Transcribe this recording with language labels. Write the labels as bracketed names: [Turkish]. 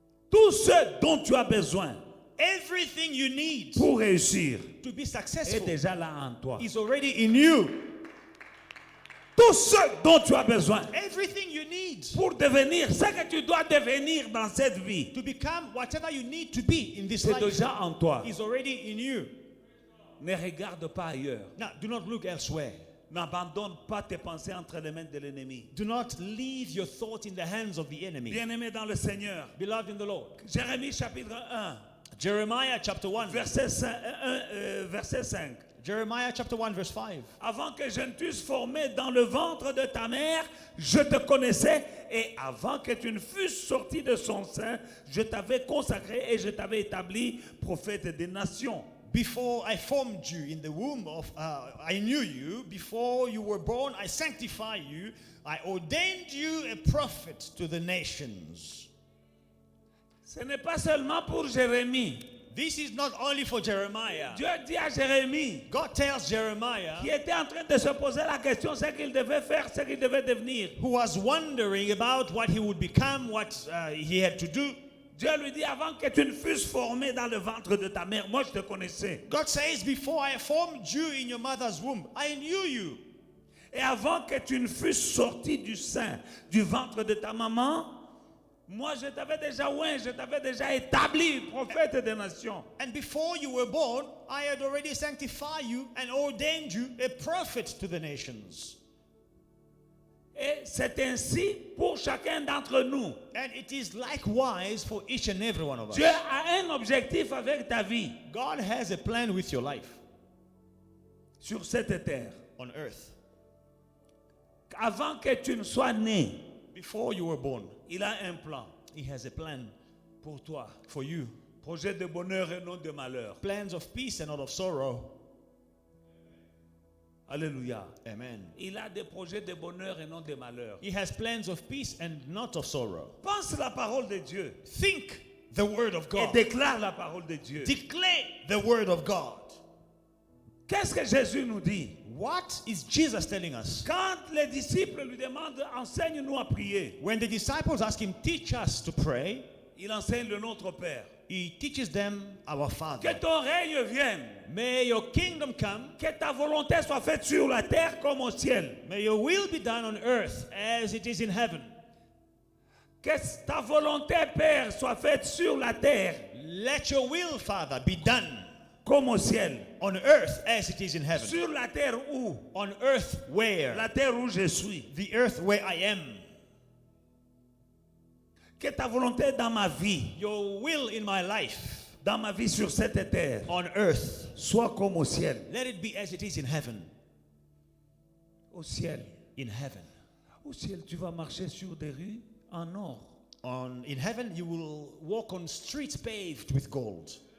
[French] Tout ce dont tu as besoin [English] Everything you need [French] pour réussir [English] to be [French] est [English] successful [French] déjà là en toi. [English] is already in you. [French] Tout ce dont tu as besoin [English] Everything you need [French] pour devenir ce que tu dois devenir dans cette vie, [English] to become whatever you need to be in this [French] c'est [English] life [French] déjà en toi. [English] is already in you. [French] Ne regarde pas ailleurs. [English] Now, do not look elsewhere. [French] N'abandonne pas tes pensées entre les mains de l'ennemi. [English] Do not leave your thought in the hands of the enemy. [French] Bien-aimé dans le Seigneur. [English] Beloved in the Lord. [French] Jérémie chapitre 1, [English] Jeremiah chapter 1. [French] verset 5. [English] Jeremiah chapter 1 verse 5. [French] Avant que je ne t'eusse formé dans le ventre de ta mère, je te connaissais. Et avant que tu ne fusses sorti de son sein, je t'avais consacré et je t'avais établi prophète des nations. [English] Before I formed you in the womb of, I knew you. Before you were born, I sanctified you. I ordained you a prophet to the nations. [French] Ce n'est pas seulement pour Jérémie. [English] This is not only for Jeremiah. [French] Dieu dit à Jérémie, [English] God tells Jeremiah, [French] qui était en train de se poser la question, ce qu'il devait faire, ce qu'il devait devenir. [English] who was wondering about what he would become, what he had to do. [French] Dieu lui dit, avant que tu ne fusses formé dans le ventre de ta mère, moi je te connaissais. [English] God says, before I formed you in your mother's womb, I knew you. [French] Et avant que tu ne fusses sorti du sein, du ventre de ta maman, moi je t'avais déjà oint, je t'avais déjà établi prophète des nations. [English] And before you were born, I had already sanctified you and ordained you a prophet to the nations. [French] Et c'est ainsi pour chacun d'entre nous. [English] And it is likewise for each and every one of us. [French] Dieu a un objectif avec ta vie [English] God has a plan with your life [French] sur cette terre. [English] on earth. [French] Avant que tu ne sois né, [English] Before you were born, [French] il a un plan [English] He has a plan [French] pour toi. [English] for you. [French] Projet de bonheur et non de malheur. [English] Plans of peace and not of sorrow. [French] Alléluia. [English] Amen. [French] Il a des projets de bonheur et non de malheur. [English] He has plans of peace and not of sorrow. [French] Pense la parole de Dieu [English] Think the word of [French] et [English] God. [French] déclare la parole de Dieu. [English] Declare the word of God. [French] Qu'est-ce que Jésus nous dit? [English] What is Jesus telling us? [French] Quand les disciples lui demandent, enseigne-nous à prier, [English] When the disciples ask him, teach us to pray, [French] il enseigne le Notre Père. [English] he teaches them our [French] Que [English] Father. [French] ton règne vienne, [English] May your kingdom come. [French] que ta volonté soit faite sur la terre comme au ciel. [English] May your will be done on earth as it is in heaven. [French] Que ta volonté, Père, soit faite sur la terre [English] Let your will, Father, be done [French] comme au ciel. [English] on earth as it is in heaven. [French] Sur la terre où? [English] On earth where? [French] La terre où je suis. [English] The earth where I am. [French] Que ta volonté dans ma vie, [English] Your will in my life [French] dans ma vie sur cette terre, [English] on earth. [French] soit comme au ciel. [English] Let it be as it is in heaven. [French] Au ciel. [English] In heaven. [French] Au ciel, tu vas marcher sur des rues en or. [English] In heaven, you will walk on streets paved with gold.